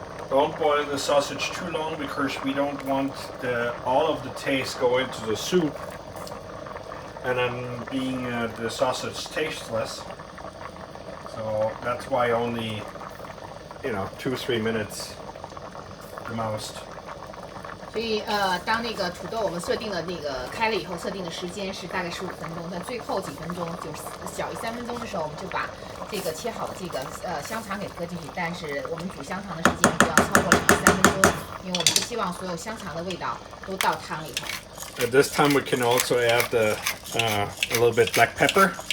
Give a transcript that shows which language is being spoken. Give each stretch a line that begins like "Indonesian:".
English: Don't boil the sausage too long because we don't want all of the taste go into the soup and then being the sausage tasteless. So that's why only 2-3 minutes. Most.
Chinese: 所以当那个土豆我们设定了那个开了以后，设定的时间是大概15分钟，但最后几分钟就是小于3分钟的时候，我们就把这个切好的这个香肠给搁进去。但是我们煮香肠的时间不要超过2到3分钟，因为我们不希望所有香肠的味道都到汤里头。
English: At this time we can also add a little bit black pepper.